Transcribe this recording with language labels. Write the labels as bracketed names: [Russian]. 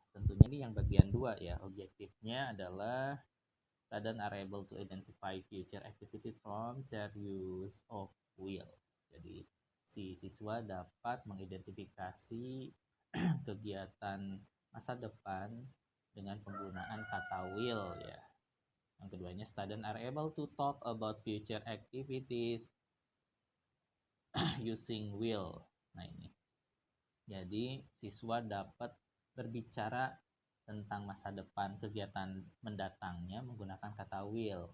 [Indonesian] Tentunya ini yang bagian 2 ya. Objektifnya adalah [English] students are able to identify future activity from their use of will. [Indonesian] Jadi si siswa dapat mengidentifikasi kegiatan masa depan dengan penggunaan kata will ya. Yang keduanya, [English] students are able to talk about future activities using will. [Indonesian] Nah ini. Jadi siswa dapat berbicara tentang masa depan kegiatan mendatangnya menggunakan kata will.